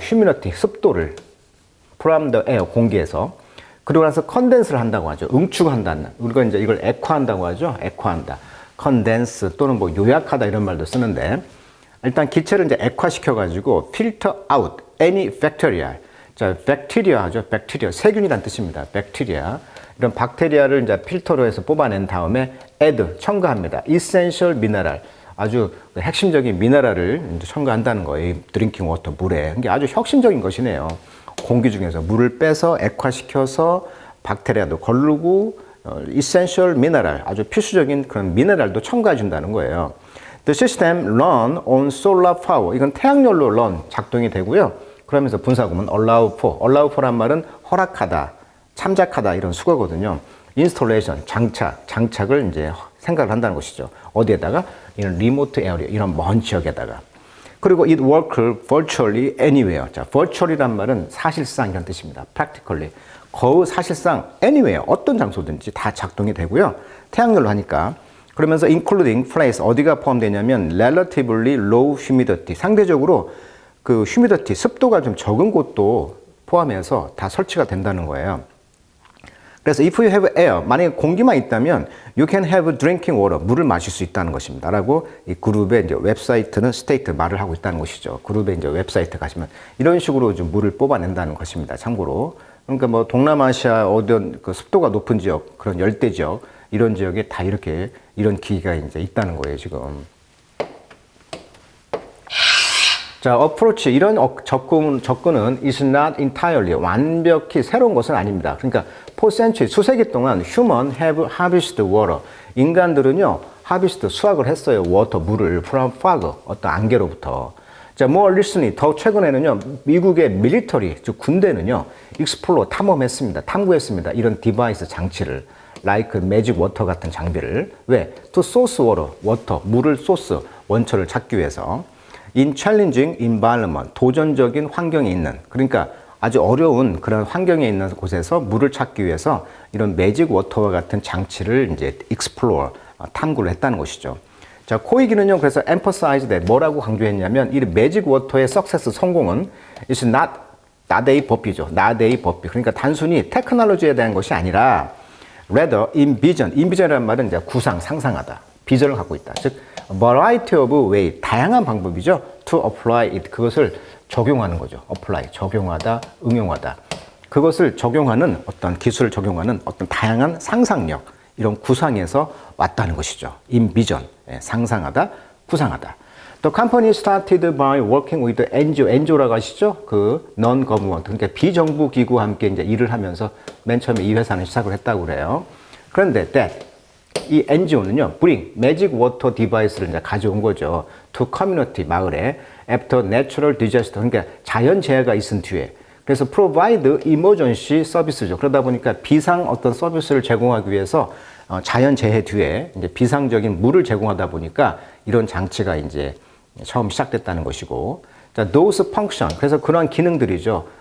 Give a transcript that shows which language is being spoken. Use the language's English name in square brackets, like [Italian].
[English] humidity, [Korean] 습도를 [English] from the air, [Korean] 공기에서. 그리고 나서 컨덴스를 한다고 하죠. 응축한다는. 우리가 이제 이걸 액화한다고 하죠. 액화한다. 컨덴스 또는 뭐 요약하다 이런 말도 쓰는데, 일단 기체를 이제 액화시켜가지고 [English] filter out any bacteria. [Korean] 자, bacteria 하죠. bacteria. 세균이란 뜻입니다. bacteria. 이런 박테리아를 이제 필터로 해서 뽑아낸 다음에 add, 첨가합니다. essential mineral, 아주 핵심적인 미네랄을 이제 첨가한다는 거예요. 이 드링킹 워터, 물에. 이게 아주 혁신적인 것이네요. 공기 중에서 물을 빼서 액화시켜서 박테리아도 걸르고 essential mineral, 아주 필수적인 그런 미네랄도 첨가해 준다는 거예요. [English] The system run on solar power. [Korean] 이건 태양열로 run, 작동이 되고요. 그러면서 분사구문 allow for. allow for란 말은 허락하다, 참작하다 이런 수거거든요. installation, 장착을 이제 생각을 한다는 것이죠. 어디에다가? 이런 [English] remote area, [Korean] 이런 먼 지역에다가. [English] 그리고 it works virtually anywhere. [Korean] 자, virtual이란 말은 사실상 이런 뜻입니다. [English] practically. [Korean] 거의 사실상 anywhere, 어떤 장소든지 다 작동이 되고요. 태양열로 하니까. 그러면서 [English] including place, [Korean] 어디가 포함되냐면 [English] relatively low humidity, [Korean] 상대적으로 그 humidity, 습도가 좀 적은 곳도 포함해서 다 설치가 된다는 거예요. 그래서 [English] if you have air, [Korean] 만약에 공기만 있다면 [English] you can have drinking water, [Korean] 물을 마실 수 있다는 것입니다. 라고 이 그룹의 이제 웹사이트는 스테이트 말을 하고 있다는 것이죠. 그룹의 이제 웹사이트 가시면 이런 식으로 좀 물을 뽑아낸다는 것입니다. 참고로. 그러니까 뭐 동남아시아 어떤 그 습도가 높은 지역, 그런 열대 지역, 이런 지역에 다 이렇게 이런 기기가 이제 있다는 거예요, 지금. 자, approach, 이런 접근은 [English] is not entirely, [Korean] 완벽히 새로운 것은 아닙니다. [English] 그러니까 for centuries, [Korean] 수세기 동안 [English] human have harvested water. [Korean] 인간들은요, harvest, 수확을 했어요. water, 물을 [English] from fog, [Korean] 어떤 안개로부터. 자, [English] more recently, [Korean] 더 최근에는요, 미국의 military, 즉 군대는요, explore, 탐험했습니다. 탐구했습니다. 이런 디바이스 장치를. [English] like magic water [Korean] 같은 장비를. 왜? to source water, 물을 소스, 원처를 찾기 위해서. [English] in challenging environment, [Korean] 도전적인 환경에 있는, 그러니까 아주 어려운 그런 환경에 있는 곳에서 물을 찾기 위해서 이런 매직 워터와 같은 장치를 이제 explore, 탐구를 했다는 것이죠. 자, 코이기는요, 그래서 [English] emphasize that, [Korean] 뭐라고 강조했냐면, 이 매직 워터의 success, 성공은 [English] is not a [Korean] 법이죠. not a 법. 그러니까 단순히 테크놀로지에 대한 것이 아니라 [English] rather envision [Korean] 이라는 말은 이제 구상, 상상하다, 비전을 갖고 있다. [English] 즉, variety of way, [Korean] 다양한 방법이죠. [English] to apply it, [Korean] 그것을 적용하는 거죠. apply, 적용하다, 응용하다. 그것을 적용하는 어떤 기술을 적용하는 어떤 다양한 상상력, 이런 구상에서 왔다는 것이죠. envision, 상상하다, 구상하다. [English] The company started by working with NGO, [Korean] NGO라고 하시죠? 그 non-government, 그러니까 비정부 기구와 함께 이제 일을 하면서 맨 처음에 이 회사는 시작을 했다고 그래요. 그런데 이 NGO는요, [English] bring magic water device [Korean] 를 이제 가져온 거죠. [English] to community, [Korean] 마을에 [English] after natural disaster, [Korean] 그러니까 자연재해가 있은 뒤에. [English] 그래서 provide emergency service죠. [Korean] 그러다 보니까 비상 어떤 서비스를 제공하기 위해서 자연재해 뒤에 이제 비상적인 물을 제공하다 보니까 이런 장치가 이제 처음 시작됐다는 것이고. 자, those function, 그래서 그러한 기능들이죠.